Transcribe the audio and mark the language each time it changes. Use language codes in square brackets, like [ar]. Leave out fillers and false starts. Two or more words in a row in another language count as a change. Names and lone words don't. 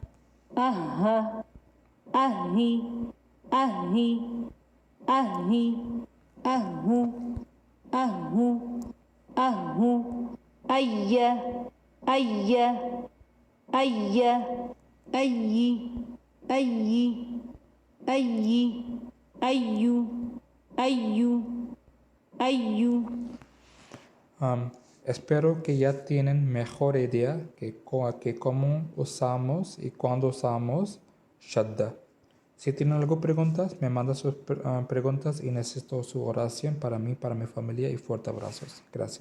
[ar] أها أهي أهي أهي أهو أهو أهو أيا أيا أيا أي أي أي أيو أيو أيو. [es] Espero que ya tienen mejor idea que cómo usamos y cuándo usamos Shadda. Si tienen alguna preguntas, me mandan sus preguntas y necesito su oración para mí, para mi familia y fuertes abrazos.